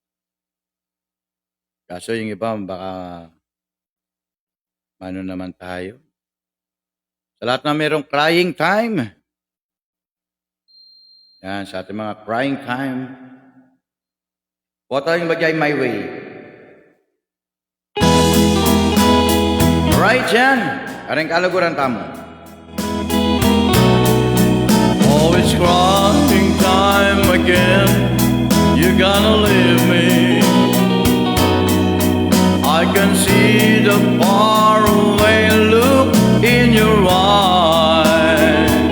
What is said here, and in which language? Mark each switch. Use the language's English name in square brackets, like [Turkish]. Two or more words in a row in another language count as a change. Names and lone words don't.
[Filipino] Kaso yung iba, baka ano naman tayo. Sa lahat na merong [English] crying time. [Filipino] Yan, sa ating mga [English] crying time. [Filipino] Huwag tayong magyay My Way. Right, yan. [Pampanga] Kareng kalaguran tamo. [English] Oh, it's crying time again. You're gonna leave me. I can see the faraway look in your eyes.